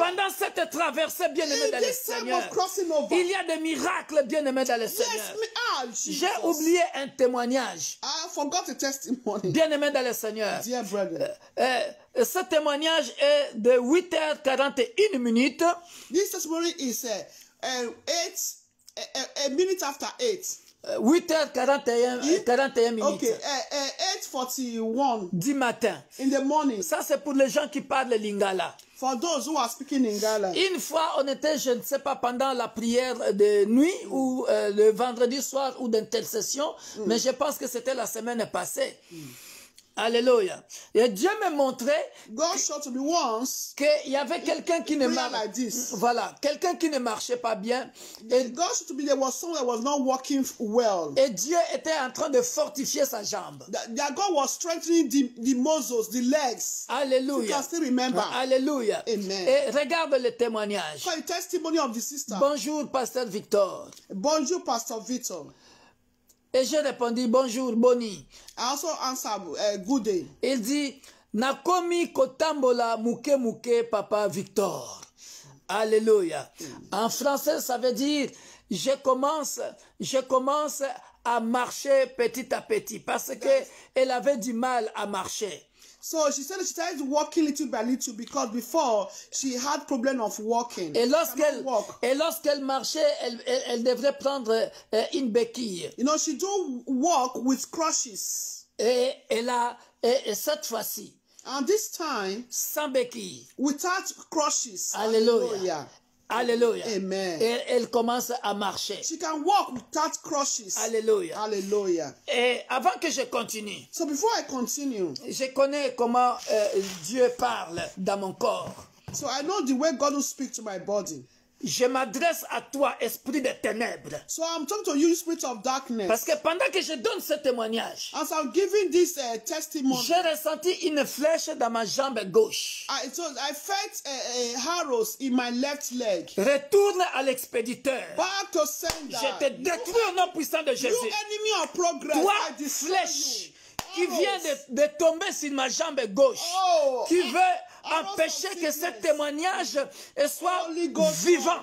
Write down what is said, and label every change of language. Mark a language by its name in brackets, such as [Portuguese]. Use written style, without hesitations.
[French] Pendant cette traversée, traverser, bien-aimé dans le [English] this time [French] Seigneur. [English] of crossing over. [French] Il y a des miracles, bien-aimé dans le [English] Yes, [French] Seigneur. [English] Jesus. [French] J'ai oublié un témoignage, [English] I forgot a testimony. [French] bien-aimé dans le Seigneur. [English] Dear brother. [French] Ce témoignage est de 8h41 minutes. [English] This testimony is a minute after 8. [French] 8h41 minutes. [English] Okay, 8:41 [French] du matin. [English] in the morning. [French] Ça, c'est pour les gens qui parlent lingala. [English] For those who are speaking Lingala. [French] Une fois, on était, je ne sais pas, pendant la prière de nuit ou le vendredi soir ou d'intercession, mais je pense que c'était la semaine passée. Alléluia. Et Dieu me montrait [English] God showed to me once. [French] qu'il y avait quelqu'un qui ne [English] Prayer like this. [French] voilà, quelqu'un qui ne marchait pas bien. Et, [English] God showed to me there was someone that was not working well. [French] et Dieu était en train de fortifier sa jambe. [English] That God was strengthening the muscles, the legs. You [French] Alléluia. [English] can still remember. [French] Alléluia. [English] Amen. [French] Et regarde le témoignage. [English] For the testimony of the sister. [French] Bonjour, pasteur Victor. Bonjour, [English] Pastor Victor. [French] Et j'ai répondu, bonjour, Boni. [English] I also answered, good day. [French] Il dit, [Lingala] Nakomi kotambola muke muke papa [French] Victor. Alléluia. En français, ça veut dire, je commence à marcher petit à petit parce que elle avait du mal à marcher. [English] So she said she started walking little by little because before she had problem of walking. [French] Et [English] She [French] lorsqu'elle marchait, elle devrait prendre une béquille. [English] You know, she do walk with crutches. [French] Et cette fois-ci, [English] And this time, [French] sans béquille. [English] without crutches. [French] Alléluia. Alléluia. [English] Amen. [French] Et elle commence à marcher. [English] She can walk without crutches. [French] Alléluia. [English] Hallelujah. [French] Et avant que je continue, [English] So before I continue, [French] je connais comment Dieu parle dans mon corps. [English] so I know the way God will speak to my body. [French] Je m'adresse à toi, esprit de ténèbres. [English] So I'm talking to you, spirit of darkness. [French] Parce que pendant que je donne ce témoignage, [English] As I'm giving this testimony, [French] j'ai ressenti une flèche dans ma jambe gauche. [English] I felt arrows in my left leg. [French] Retourne à l'expéditeur. [English] Back to sender. [French] Je te détruis au nom puissant de [English] You [French] Jésus. [English] enemy of progress. [French] Toi, [English] I destroy [French] flèche [English] you. [French] qui vient de tomber sur ma jambe gauche, [English] Oh, [French] qui veut [English] arrows [French] empêcher [English] of [French] que ce [English] sickness. [French] témoignage soit [English] Holy Ghost [French] vivant.